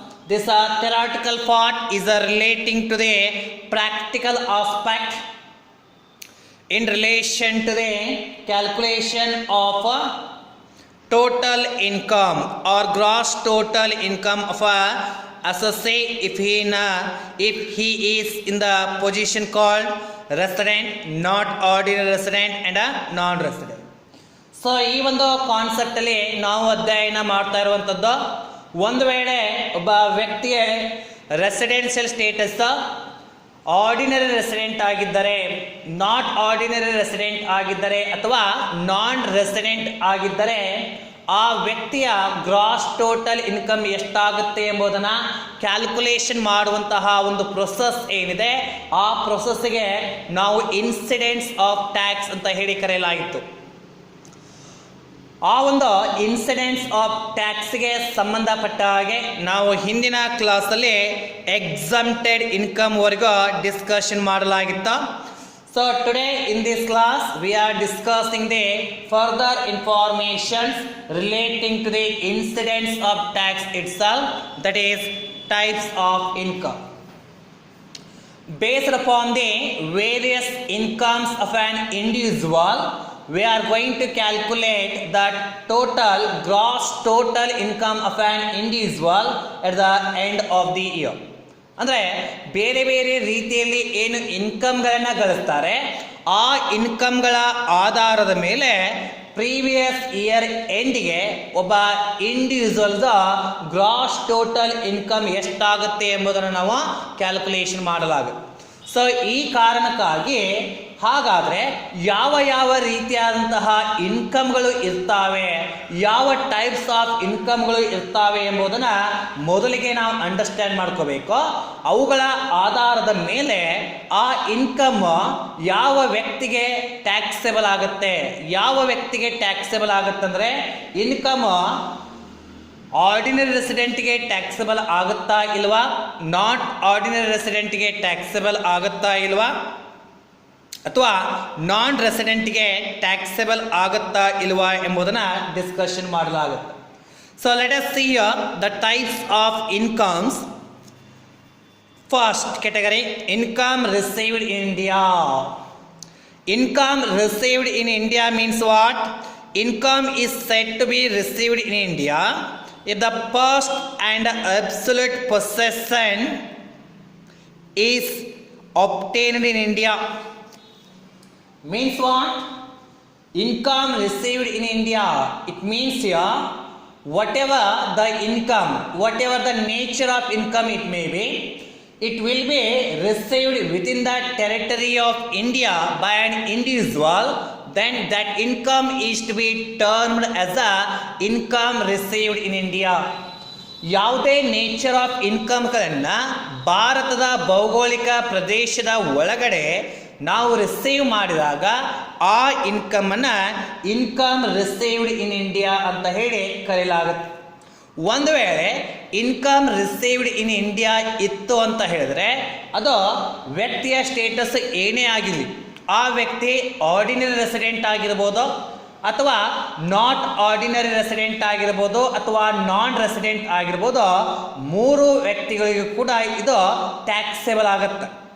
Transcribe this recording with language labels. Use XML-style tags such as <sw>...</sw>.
<en>This theoretical part is relating to the practical aspect in relation to the calculation of total income or gross total income of a associate if he is in the position called resident, not ordinary resident and a non-resident.</en> <kn>So ಈ ಒಂದು concept ಅಲ್ಲಿ ನಾವು ಅಧ್ಯಯನ ಮಾಡ್ತಾ ಇರುವಂತದ್ದು, ಒಂದು ವೇಳೆ ಒಬ್ಬ ವ್ಯಕ್ತಿಯ ರೆಸಿಡೆನ್ಷಿಯಲ್ ಸ್ಟೇಟಸ್ ಆರ್ಡಿನರಿ ರೆಸಿಡೆಂಟ್ ಆಗಿದ್ದರೆ, ನಾಟ್ ಆರ್ಡಿನರಿ ರೆಸಿಡೆಂಟ್ ಆಗಿದ್ದರೆ ಅಥವಾ ನಾನ್ ರೆಸಿಡೆಂಟ್ ಆಗಿದ್ದರೆ ಆ ವ್ಯಕ್ತಿಯ ಗ್ರಾಸ್ ಟೋಟಲ್ ಇನ್ಕಮ್ ಎಷ್ಟಾಗುತ್ತೆ ಎಂಬುದನ್ನು ಕ್ಯಾಲ್ಕುಲೇಷನ್ ಮಾಡುವಂತಹ ಒಂದು ಪ್ರೊಸೆಸ್ ಏನಿದೆ, ಆ ಪ್ರೊಸೆಸ್ಗೆ ನಾವು ಇನ್ಸಿಡೆನ್ಸ್ ಆಫ್ ಟ್ಯಾಕ್ಸ್ ಅಂತ ಹೇಳಿ ಕರೆಯಲಾಗಿತ್ತು. ಆ ಒಂದು ಇನ್ಸಿಡೆನ್ಸ್ ಆಫ್ ಟ್ಯಾಕ್ಸ್ಗೆ ಸಂಬಂಧಪಟ್ಟ ಹಾಗೆ ನಾವು ಹಿಂದಿನ ಕ್ಲಾಸಲ್ಲಿ ಎಕ್ಸಮ್ಟೆಡ್ ಇನ್ಕಮ್ ವರೆಗೂ ಡಿಸ್ಕಷನ್ ಮಾಡಲಾಗಿತ್ತು.</kn> <en>So today in this class we are discussing the further informations relating to the incidence of tax itself, that is types of income. Based upon the various incomes of an individual, we are going to calculate the gross total income of an individual at the end of the year.</en> <kn>ಅಂದರೆ ಬೇರೆ ಬೇರೆ ರೀತಿಯಲ್ಲಿ ಏನು ಇನ್ಕಮ್ಗಳನ್ನು ಗಳಿಸ್ತಾರೆ, ಆ ಇನ್ಕಮ್ಗಳ ಆಧಾರದ ಮೇಲೆ previous year ಎಂಡಿಗೆ ಒಬ್ಬ ಇಂಡಿವಿಜುವಲ್ದ gross total income ಎಷ್ಟಾಗುತ್ತೆ ಎಂಬುದನ್ನು ನಾವು ಕ್ಯಾಲ್ಕುಲೇಷನ್ ಮಾಡಲಾಗುತ್ತೆ. ಸೊ ಈ ಕಾರಣಕ್ಕಾಗಿ ಹಾಗಾದರೆ ಯಾವ ಯಾವ ರೀತಿಯಾದಂತಹ ಇನ್ಕಮ್ಗಳು ಇರ್ತಾವೆ, ಯಾವ ಟೈಪ್ಸ್ ಆಫ್ ಇನ್ಕಮ್ಗಳು ಇರ್ತಾವೆ ಎಂಬುದನ್ನು ಮೊದಲಿಗೆ ನಾವು ಅಂಡರ್ಸ್ಟ್ಯಾಂಡ್ ಮಾಡ್ಕೋಬೇಕು. ಅವುಗಳ ಆಧಾರದ ಮೇಲೆ ಆ ಇನ್ಕಮ್ ಯಾವ ವ್ಯಕ್ತಿಗೆ ಟ್ಯಾಕ್ಸೇಬಲ್ ಆಗುತ್ತೆ, ಯಾವ ವ್ಯಕ್ತಿಗೆ ಟ್ಯಾಕ್ಸೇಬಲ್ ಆಗುತ್ತಂದರೆ ಇನ್ಕಮ್ ಆರ್ಡಿನರಿ ರೆಸಿಡೆಂಟ್ಗೆ ಟ್ಯಾಕ್ಸಬಲ್ ಆಗುತ್ತಾ ಇಲ್ವಾ, ನಾಟ್ ಆರ್ಡಿನರಿ ರೆಸಿಡೆಂಟ್ಗೆ ಟ್ಯಾಕ್ಸಬಲ್ ಆಗುತ್ತಾ ಇಲ್ವಾ, ಅಥವಾ ನಾನ್ ರೆಸಿಡೆಂಟ್ಗೆ ಟ್ಯಾಕ್ಸಬಲ್ ಆಗುತ್ತಾ ಇಲ್ವಾ ಎಂಬುದನ್ನು ಡಿಸ್ಕಷನ್ ಮಾಡಲಾಗುತ್ತೆ.</kn> <en>So let us see the types of incomes. First category, income received in India. Income received in India means what? Income is said to be received in India if the first and absolute possession is obtained in India. Means what? Income received in India, it means here whatever the income, whatever the nature of income it may be, it will be received within the territory of India by an individual, then that income is to be termed as a income received in India.</en> <kn>ಯಾವುದೇ nature of ಇನ್ಕಮ್ಗಳನ್ನು ಭಾರತದ ಭೌಗೋಳಿಕ ಪ್ರದೇಶದ ಒಳಗಡೆ ನಾವು receive ಮಾಡಿದಾಗ ಆ ಇನ್ಕಮನ್ನು income received in India ಅಂತ ಹೇಳಿ ಕರೆಯಲಾಗುತ್ತೆ. ಒಂದು ವೇಳೆ ಇನ್ಕಮ್ ರಿಸೀವ್ಡ್ ಇನ್ ಇಂಡಿಯಾ ಇತ್ತು ಅಂತ ಹೇಳಿದ್ರೆ ಅದು ವ್ಯಕ್ತಿಯ ಸ್ಟೇಟಸ್ ಏನೇ ಆಗಿರಲಿ, ಆ ವ್ಯಕ್ತಿ ಆರ್ಡಿನರಿ ರೆಸಿಡೆಂಟ್ ಆಗಿರ್ಬೋದು ಅಥವಾ ನಾಟ್ ಆರ್ಡಿನರಿ ರೆಸಿಡೆಂಟ್ ಆಗಿರ್ಬೋದು ಅಥವಾ ನಾನ್ ರೆಸಿಡೆಂಟ್ ಆಗಿರ್ಬೋದು, ಮೂರು ವ್ಯಕ್ತಿಗಳಿಗೂ ಕೂಡ ಇದು ಟ್ಯಾಕ್ಸೇಬಲ್ ಆಗುತ್ತೆ.</kn>